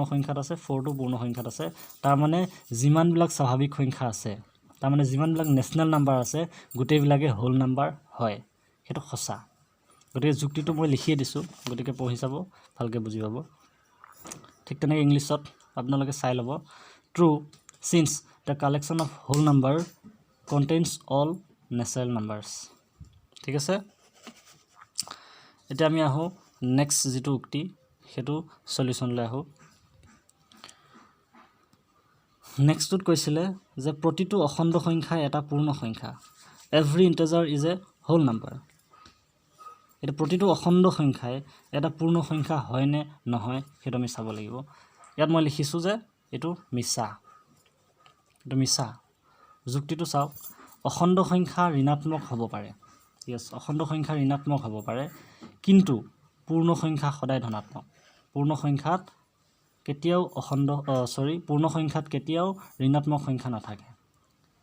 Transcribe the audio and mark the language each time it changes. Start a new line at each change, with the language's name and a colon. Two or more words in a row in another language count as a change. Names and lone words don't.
Assamese: সংখ্যাত আছে 4 2 পূৰ্ণ সংখ্যাত আছে তাৰমানে যিমানবিলাক স্বাভাৱিক সংখ্যা আছে তাৰমানে যিমানবিলাক নেশনাল নাম্বাৰ আছে গোটেইবিলাকে
English: whole number
Assamese: হয় হেতু সঁচা গতিকে যুক্তিটো মই লিখি দিছো গতিকে পঢ়ি চাব ভালকে বুজি পাব ঠিক তেনেকৈ ইংলিছত আপোনালোকে চাই লব ট্ৰু
English: since the collection of whole number contains all natural numbers
Assamese: ঠিক আছে এতিয়া আমি আহো নেক্সট যেটো উক্তি হেতু সলিউশন লৈ আহো নেক্সটত কৈছিলে যে প্ৰতিটো অখণ্ড সংখ্যা এটা পূৰ্ণ সংখ্যা
English: every integer is a whole number
Assamese: এটা প্ৰতিটো অখণ্ড সংখ্যাই এটা পূৰ্ণ সংখ্যা হয় নে নহয় হেতু আমি চাব লাগিব ইয়াত মই লিখিছো যে এটো মিছা যুক্তিটো চাওক অখণ্ড সংখ্যা ঋণাত্মক হ'ব পাৰে অখণ্ড সংখ্যা ঋণাত্মক হ'ব পাৰে কিন্তু পূৰ্ণ সংখ্যা সদায় ধনাত্মক পূৰ্ণ সংখ্যাত কেতিয়াও পূৰ্ণ সংখ্যাত কেতিয়াও ঋণাত্মক সংখ্যা নাথাকে